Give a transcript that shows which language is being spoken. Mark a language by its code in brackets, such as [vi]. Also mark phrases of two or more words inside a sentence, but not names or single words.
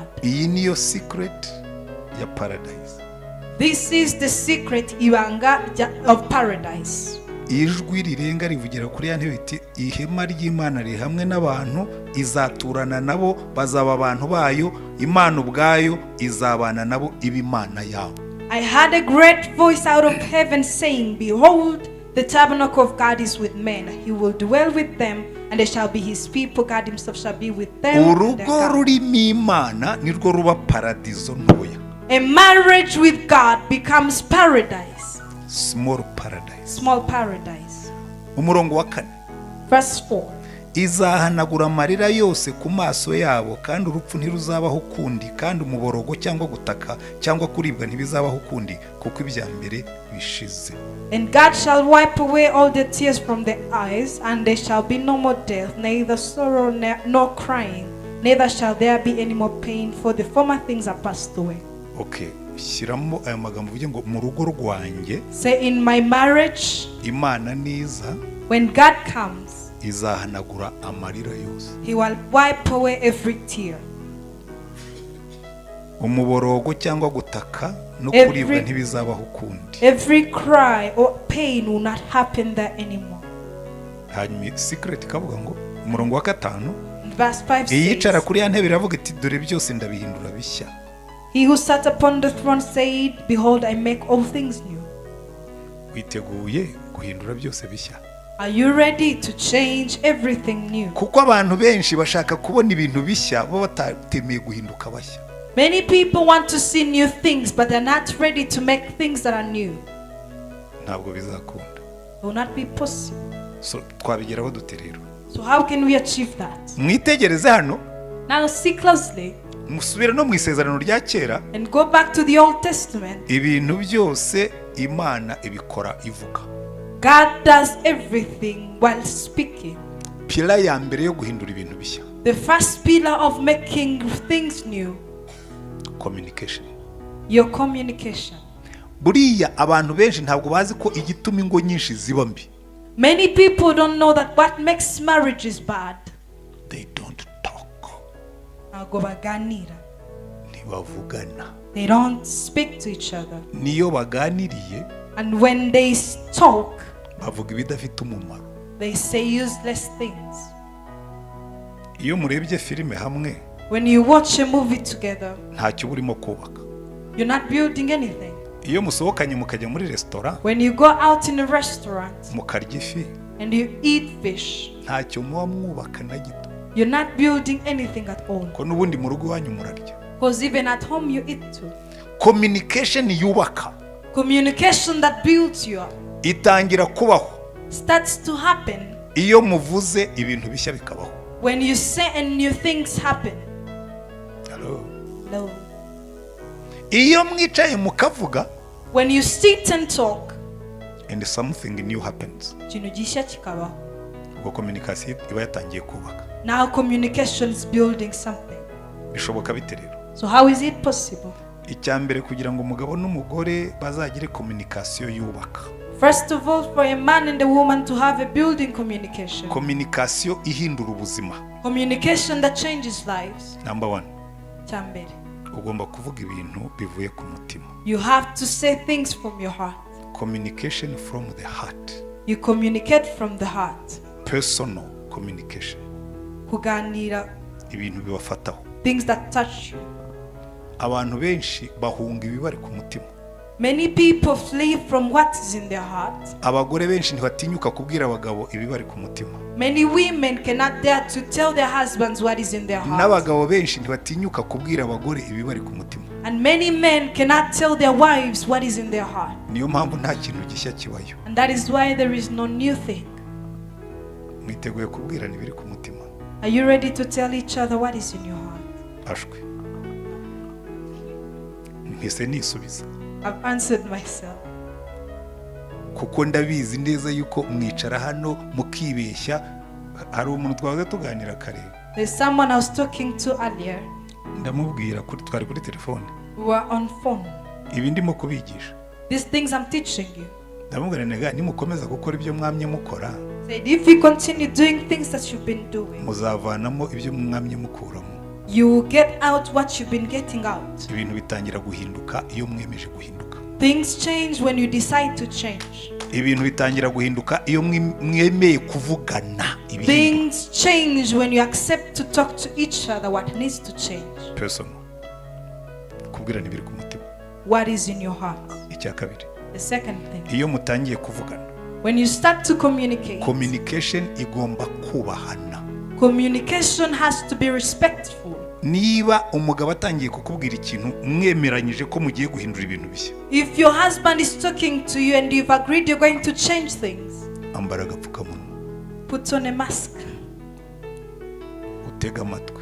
[rw] Iyi niyo secret ya paradise. [en] This is the secret ibanga of paradise. [rw] ijwi rirenga rivugira kuri ya ntebe iti ihema ry'Imana riri hamwe n'abantu izaturana nabo bazaba abantu bayo Imana ubwayo izabana nabo ibimana yabo. [en] I heard a great voice out of heaven saying, Behold, the tabernacle of God is with men. He will dwell with them, and they shall be his people. God himself shall be with them. [rw] Urugo rurimo Imana nirwo ruba paradizo ntoya. [en] A marriage with God becomes paradise. Small paradise. Small paradise. [rw] Umurongo wa 4. [en] Verse 4. [rw] Izahanagura amarira yose ku maso yabo kandi urupfu ntiruzabaho kundi kandi umuborogo cyangwa gutaka cyangwa kuribwa ntibizabaho kundi kuko ibya mbere bishize. [en] And God shall wipe away all the tears from their eyes, and there shall be no more death, neither sorrow nor crying, neither shall there be any more pain, for the former things are passed away. [rw] Okay, shyiramo aya magambo uvuge ngo mu rugo rwanjye. [en] Say, in my marriage, [rw] Imana niza, [en] when God comes, [rw] izahanagura amarira yose. [en] he will wipe away every tear. [rw] Umuborogo cyangwa gutaka no kuribwa ntibizabaho kundi. [en] Every cry or pain will not happen there anymore. [rw] Hanyuma secret kavuga ngo umurongo wa 5. [en] Verse 5 [rw] Iyicara [en] says, [rw] kuri ya ntebe iravuga iti dore byose ndabihindura bishya. [en] He who sat upon the throne said, Behold, I make all things new. [rw] Witeguye guhindura byose bishya? [en] Are you ready to change everything new? [rw] Kuko abantu benshi bashaka kubona ibintu bishya bo batatemeye guhinduka bashya. [en] Many people want to see new things, but they're not ready to make things that are new. [rw] Ntabwo bizakunda. [en] It will not be possible. [rw] So twabigeraho dute rero? [en] So how can we achieve that? [rw] Mwitegereze hano. [en] Now see closely [rw] Musubire no mu isezerano rya kera. [en] and go back to the Old Testament. [rw] Ibintu byose Imana ibikora ivuga. [en] God does everything while speaking. [rw] Pila ya mbere yo guhindura ibintu bishya. [en] The first pillar of making things new, Communication. your communication. [rw] Buriya abantu benshi ntabwo bazi ko igituma ingo nyinshi ziba mbi. [en] Many people don't know that what makes marriages bad. They don't talk. [rw] Ntabwo baganira. Ntibavugana. [en] They don't speak to each other. [rw] Niyo baganiriye [en] And when they talk, [rw] bavuga ibidafite umumaro. [en] they say useless things. [rw] Iyo murebye filime hamwe [en] When you watch a movie together, [rw] ntacyo burimo kubaka. [en] you're not building anything. [rw] Iyo musohokanye mukajya muri restaurant [en] When you go out in a restaurant [rw] mukarya ifi [en] and you eat fish, [rw] ntacyo muba mwubaka na gito. [en] you're not building anything at all. [rw] Ko n'ubundi mu rugo iwanyu murarya. [en] Because even at home you eat too. [rw] Communication yubaka [en] Communication that builds you up [rw] itangira kubaho [en] starts to happen [rw] iyo muvuze ibintu bishya bikabaho. [en] when you say and new things happen. Hello. No. [rw] Iyo mwicaye mukavuga [en] When you sit and talk, and something new happens. [rw] ikintu gishya kikabaho. Ubwo communication iba yatangiye kubaka. [en] Now communication is building something. [rw] Bishoboka bite rero? [en] So how is it possible? [rw] Icyambere kugira ngo umugabo n'umugore bazagire communication yubaka. [en] First of all, for a man and a woman to have a building communication. [rw] Communication ihindura ubuzima. [en] Communication that changes lives. Number 1. [rw] Chambere. Ugomba kuvuga ibintu bivuye ku mutima. [en] You have to say things from your heart. Communication from the heart. You communicate from the heart. Personal communication. [rw] Kuganira, Ibintu bibafataho. [en] things that touch you. [rw] Abantu benshi bahunga ibibari ku mutima. [en] Many people flee from what is in their heart. [rw] Abagore benshi ntibatinyuka kubwira abagabo ibibari ku mutima. [en] Many women cannot dare to tell their husbands what is in their heart. [rw] N'abagabo benshi ntibatinyuka kubwira abagore ibibari ku mutima. [en] And many men cannot tell their wives what is in their heart. [rw] Niyo mpamvu nta kintu gishya kibayo. [en] And that is why there is no new thing. [rw] Mwiteguye kubwirana ibiri ku mutima. [en] Are you ready to tell each other what is in your heart? [rw] Ashwe. Mpise nisubiza. [en] I've answered myself. [rw] Kuko ndabizi neza yuko mwicara hano mukibeshya. Hari umuntu twavuze tuganira kare. [en] There's someone I was talking to earlier. [rw] Ndamubwira kuri twari kuri telefone. [en] We were on phone. [rw] Ibi ndimo kubigisha. [en] These things I'm teaching you. [rw] Ndamubwira nega nimukomeza gukora ibyo mwamye mukora. [en] Said if you continue doing things that you've been doing, [rw] muzavanamo ibyo mwamye mukuramo. [en] you will get out what you've been getting out. [rw] Ibintu bitangira guhinduka iyo mwemeje guhinduka. [en] Things change when you decide to change. [rw] ibintu bitangira guhinduka iyo mwemeye kuvugana ibintu. [en] Things change when you accept to talk to each other what needs to change. Personal. [rw] Kubwirana ibiri ku mutima. [en] What is in your heart? [rw] Icya kabiri. [en] The second thing. [rw] Iyo mutangiye kuvugana. [en] When you start to communicate. [rw] Communication igomba kubahana. [en] Communication has to be respectful. [rw] Niba umugabo atangiye kukubwira ikintu mwemeranyije ko mugiye guhindura ibintu bishya. [en] If your husband is talking to you and you've agreed you're going to change things. [rw] Ambara agapfukamunwa. [en] Put on a mask. [rw] Utega amatwi.